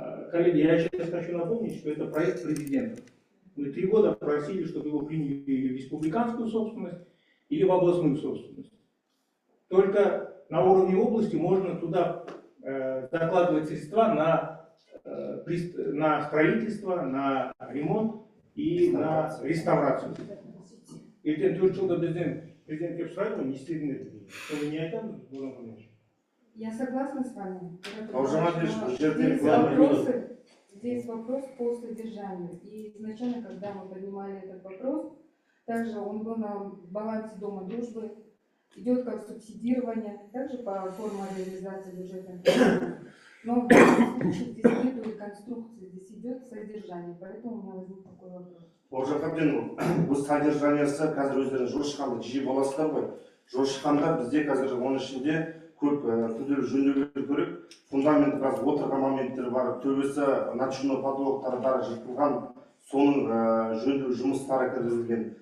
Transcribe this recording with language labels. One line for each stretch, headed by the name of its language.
Russian: Коллеги, я сейчас хочу напомнить, что это проект президента. Мы 3 года просили, чтобы его приняли в республиканскую собственность или в областную собственность. Только на уровне области можно туда закладывать средства на строительство, на ремонт и на реставрацию.
Kazakh: ертең 4 жылда бізден президент келіп сұрайды ғой, не істедіңдер деп. Соны не айтамыз, Бауыржан Хамидович?
Russian: Я согласна с вами. Бауыржан Хамидович, Здесь вопрос по содержанию. И изначально, когда мы поднимали этот вопрос, также он был на балансе Дома дружбы, идет как субсидирование, также по форме реализации бюджетных программ. Но в данном случае здесь нет реконструкции, здесь идет содержание, поэтому у меня возник такой вопрос.
Kazakh: Бауыржан Хамидович, бұл содержаниясы қазір өздерің жошыққанды жиі боласыздар ғой. Жошыққандар бізде қазір оның ішінде көп күрделі жөндеулер керек. Фундаменті біраз отырған моменттер бар, төбесі начинно подлогтары бар жыртылған, соның жөндеу жұмыстары кіргізілген.